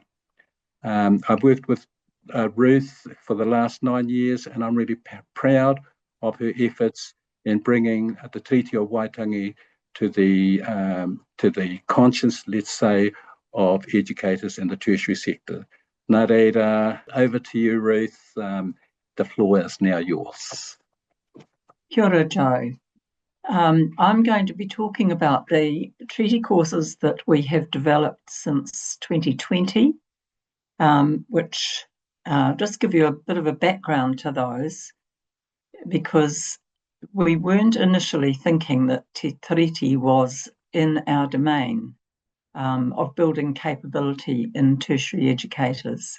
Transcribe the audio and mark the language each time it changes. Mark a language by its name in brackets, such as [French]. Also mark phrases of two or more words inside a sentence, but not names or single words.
[English] I've worked with Ruth for the last 9 years, and I'm really proud of her efforts in bringing the Tiriti of Waitangi to the conscience, let's say, of educators in the tertiary sector. [Māori] Nā reira, [English] over to you, Ruth. The floor is now yours. [Māori] Kia ora, Joe. [English] I'm going to be talking about the treaty courses that we have developed since 2020, which just give you a bit of a background to those, because we weren't initially thinking that Te Tiriti was in our domain of building capability in tertiary educators.